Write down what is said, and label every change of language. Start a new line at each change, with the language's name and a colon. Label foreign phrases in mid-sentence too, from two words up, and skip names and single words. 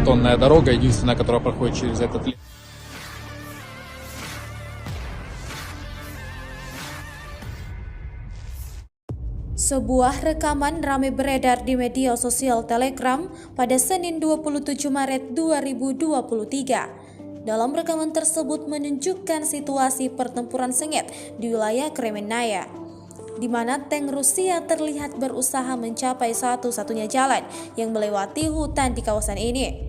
Russian: автомобильная дорога, единственная, которая проходит через этот лес.
Indonesian: Sebuah rekaman ramai beredar di media sosial Telegram pada Senin 27 Maret 2023. Dalam rekaman tersebut menunjukkan situasi pertempuran sengit di wilayah Kremenaya, di mana tank Rusia terlihat berusaha mencapai satu-satunya jalan yang melewati hutan di kawasan ini.